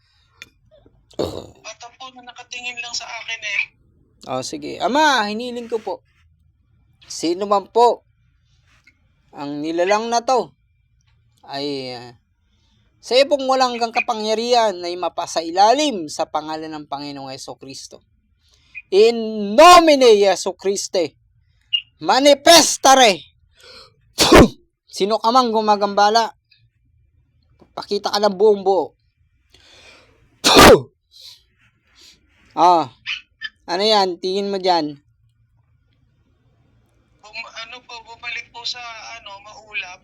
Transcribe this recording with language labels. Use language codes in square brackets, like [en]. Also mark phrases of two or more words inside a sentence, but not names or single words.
[tl] Mata po na nakatingin lang sa akin eh. Oh, sige. Ama, hiniling ko po. Sino man po ang nilalang na to ay sa iyo pong walang hanggang kapangyarihan na mapasa ilalim sa pangalan ng Panginoong Hesukristo. [la] In nomine Jesucriste, manifestare. [tl] Sino ka mang gumagambala, pakita ka ng buong buo. Ano yan? Tingin mo dyan. Bumalik po sa maulap.